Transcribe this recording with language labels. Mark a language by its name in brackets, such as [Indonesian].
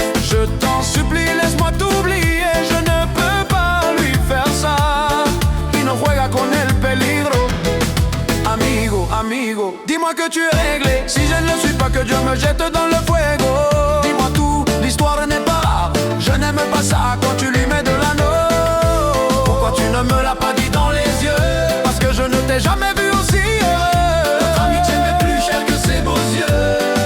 [French] Je t'en supplie, laisse-moi t'oublier. Je ne peux pas lui faire ça. [Spanish] Y no juega con el peligro. Amigo, amigo, [French] dis-moi que tu es réglé. Si je ne le suis pas, que Dieu me jette dans le fuego. Dis-moi tout, l'histoire n'est pas rare. Je n'aime pas ça quand tu lui mets de l'anneau. Pourquoi tu ne me l'as pas dit dans les yeux? Parce que je ne t'ai jamais vu aussi heureux. Notre amitié m'est plus chère que ses beaux yeux.